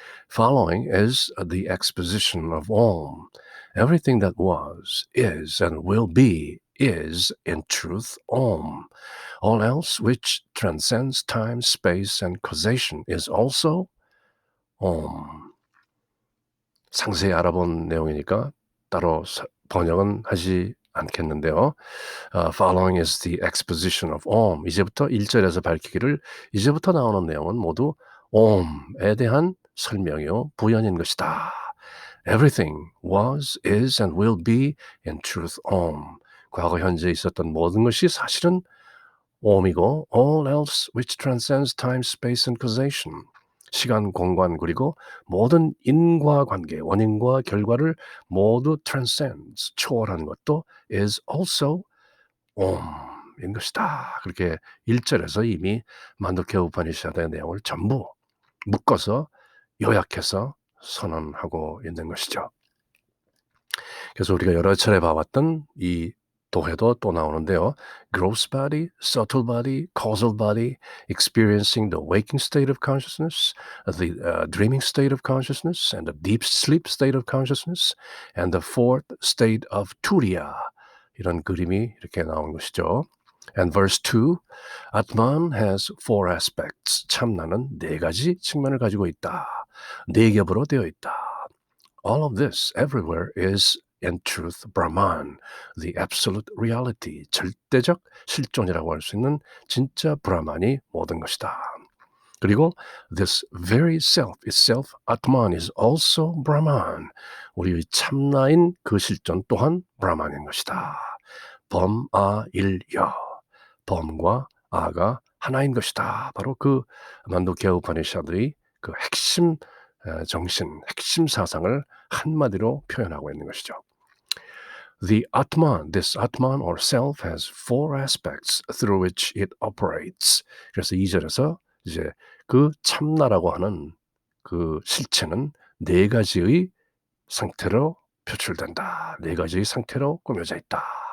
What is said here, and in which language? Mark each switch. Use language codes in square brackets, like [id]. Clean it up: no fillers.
[en] Following is the exposition of Om. Everything that was, is, and will be is, in truth, Om. All else which transcends time, space, and causation is also Om. [ko] 상세히 알아본 내용이니까 따로 번역은 하지 않겠는데요. [en] Following is the exposition of Om. [ko] 이제부터 1절에서 밝히기를 이제부터 나오는 내용은 모두 Om에 대한 설명이요 부연인 것이다. [en] Everything was, is, and will be in truth Om. [ko] 과거 현재 있었던 모든 것이 사실은 Om이고 [en] all else which transcends time, space, and causation. [ko] 시간, 공간 그리고 모든 인과관계, 원인과 결과를 모두 transcends, 초월한 것도 [en] is also Om인 [ko] 것이다. 그렇게 1절에서 이미 만두케 우파니샤드의 내용을 전부 묶어서 요약해서 선언하고 있는 것이죠. 그래서 우리가 여러 차례 봐왔던 이 도해도 또 나오는데요. [en] Gross body, subtle body, causal body, experiencing the waking state of consciousness, the dreaming state of consciousness, and the deep sleep state of consciousness, and the fourth state of turiya. [ko] 이런 그림이 이렇게 나온 것이죠. [en] And verse 2, Atman has four aspects. [ko] 참나는 네 가지 측면을 가지고 있다. 네 겹으로 되어 있다. [en] All of this, everywhere, is in truth Brahman, the absolute reality, [ko] 절대적 실존이라고 할 수 있는 진짜 브라만이 모든 것이다. 그리고 [en] this very self itself, Atman, is also Brahman. [ko] 우리의 참나인 그 실존 또한 브라만인 것이다. 범, 아, 일, 여. 범과 아가 하나인 것이다. 바로 그 만두케아 우파니샤드의 그 핵심 정신, 핵심 사상을 한마디로 표현하고 있는 것이죠. [en] The Atman, this Atman or self has four aspects through which it operates. [ko] 그래서 2절에서 이제 그 참나라고 하는 그 실체는 네 가지의 상태로 표출된다. 네 가지의 상태로 꾸며져 있다.